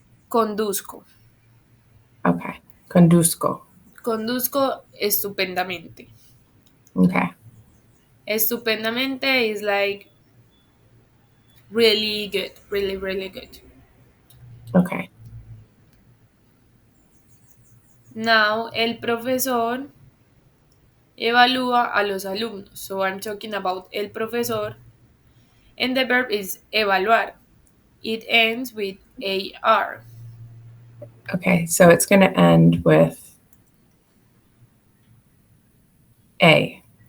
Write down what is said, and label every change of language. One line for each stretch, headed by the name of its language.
Spanish: conduzco. Okay. Conduzco. Conduzco estupendamente.
English: Okay. Estupendamente is like really good, really, really good. Okay. Now,
Spanish: el profesor evalúa a los alumnos.
English: So I'm talking about
Spanish: el profesor,
English: and the verb is evaluar. It ends with AR. Okay. So it's going to end with A.